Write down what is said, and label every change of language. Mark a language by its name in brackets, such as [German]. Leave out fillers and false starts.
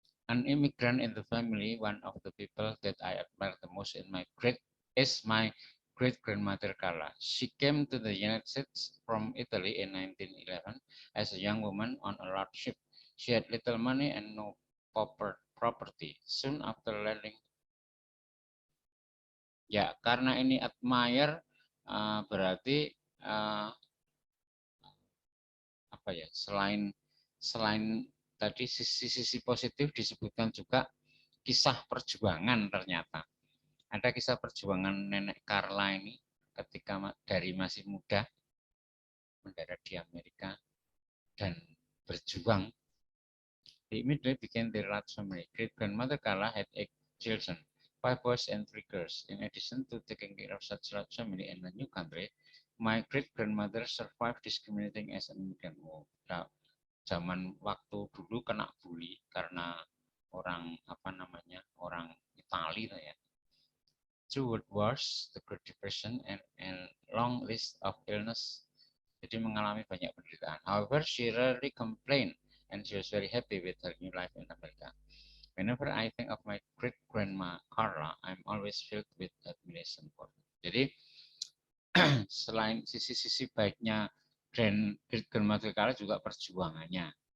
[English] An immigrant in the family, one of the people that I admire the most is my great grandmother Carla. She came to the United States from Italy in 1911 as a young woman on a large ship. She had little money and no property. Soon after landing, [Indonesian] ya karena ini admire berarti apa ya, selain tadi sisi positif disebutkan juga kisah perjuangan. Ternyata ada kisah perjuangan nenek Carla ini ketika dari masih muda mendarat di Amerika dan berjuang [English] They immediately began their large family. Great-grandmother Carla had 8 children, 5 boys and 3 girls. In addition to taking care of such large family in a new country, my great-grandmother survived discriminating as an immigrant. [Indonesian] Oh, zaman waktu dulu kena bully karena orang orang Itali ya. [English] Through World Wars, the Great Depression, and long list of illness, [Indonesian] jadi mengalami banyak penderitaan. [English] However, she rarely complained, and she was very happy with her new life in America. Whenever I think of my great grandma Carla, I'm always filled with admiration for her. [Indonesian] Jadi selain sisi-sisi baiknya great grandmother Carla juga perjuangannya.